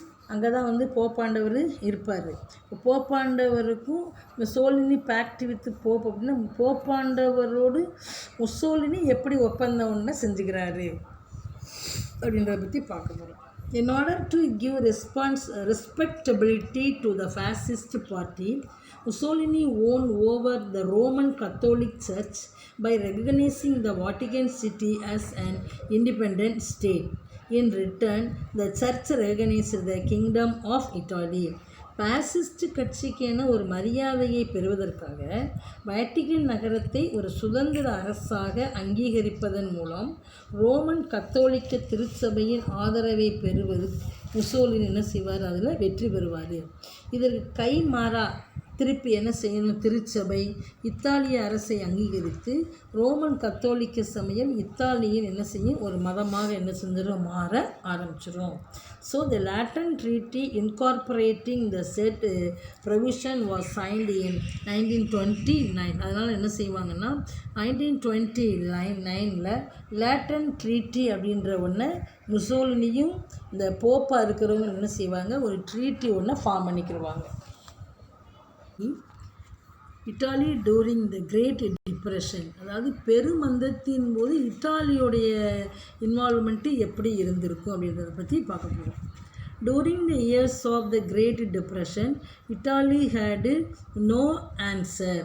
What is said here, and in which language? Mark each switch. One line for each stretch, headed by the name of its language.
Tamil: அங்கே தான் வந்து போப்பாண்டவர் இருப்பார். போப்பாண்டவருக்கும் முசோலினி
English: pact with pope
Tamil: அப்படின்னா போப்பாண்டவரோடு முசோலினி எப்படி ஒப்பந்தம் ஒன்று செஞ்சுக்கிறாரு அப்படின்றத பற்றி பார்க்க போகிறோம்.
English: In order to give respectability to the fascist party, Mussolini won over the Roman Catholic Church by recognizing the Vatican City as an independent state. In return, the church recognized the Kingdom of Italy.
Tamil: Fascist கட்சிக்கென ஒரு மரியாதையை பெறுவதற்காக Vatican நகரத்தை ஒரு சுதந்திர அரசாக அங்கீகரிப்பதன் மூலம் Roman கத்தோலிக்க திருச்சபையின் ஆதரவை பெறுவது முசோலினி என்ன செய்வார், அதில் வெற்றி பெறுவார். இதற்கு கைமாறா திருப்பி என்ன செய்யணும், திருச்சபை இத்தாலிய அரசை அங்கீகரித்து ரோமன் கத்தோலிக்க சமயம் இத்தாலியின் என்ன செய்யும், ஒரு மதமாக என்ன செஞ்சிடும், மாற ஆரம்பிச்சிடும்.
English: So the Lateran treaty incorporating the set provision was signed in 1929.
Tamil: அதனால் என்ன செய்வாங்கன்னா 1929 லேட்டன் ட்ரீட்டி அப்படின்ற ஒன்று முசோலினியும் இந்த போப்பாக இருக்கிறவங்க என்ன செய்வாங்க, ஒரு ட்ரீட்டி ஒன்று form பண்ணிக்கிடுவாங்க.
English: Italy during the great depression,
Tamil: அதாவது பெருமந்தத்தின் போது இத்தாலியோடைய இன்வால்மெண்ட்டு எப்படி இருந்திருக்கும் அப்படின்றத பற்றி பார்க்க போகிறோம்.
English: During the years of the Great Depression, Italy had no answer.